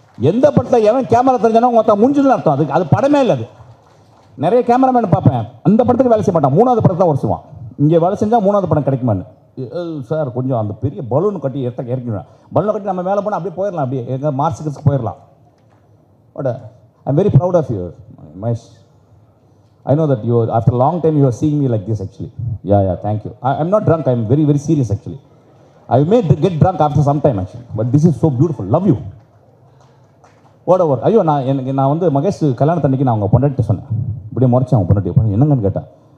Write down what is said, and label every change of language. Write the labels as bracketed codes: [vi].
[ta] எந்த படத்தில் எவன் கேமரா தெரிஞ்சானோ மொத்தம் முடிஞ்சுன்னு அர்த்தம். அது படமே இல்லை. அது நிறைய கேமராமேன் பார்ப்பேன், அந்த படத்துக்கு வேலை செய்ய மாட்டான், 3வது படத்தில் தான் வருஷம். இங்கே வேலை செஞ்சால் 3வது படம் கிடைக்குமான்னு. சார் கொஞ்சம் அந்த பெரிய பலூன் கட்டி இறக்கிடுவேன். பலூனை கட்டி நம்ம மேலே போனால் அப்படியே போயிடலாம், அப்படியே எங்கள் மார்க்ஸுக்கு போயிடலாம். [en] But I am very proud of you Mahesh. I know that after a long time you are seeing me like this actually. Yeah, thank you. I'm not drunk, I'm very, very serious actually. I may get drunk after some time actually. But this is so beautiful. Love you. Whatever. [ta] ஐயோ நான் வந்து மகேஷ் கல்யாணத்தன்னைக்கு நான் அவங்க பொண்டாட்டி சொன்னேன். இப்படியே முறைச்சேன் அவங்க பொண்டாட்டி. என்னங்கன்னு கேட்டேன்.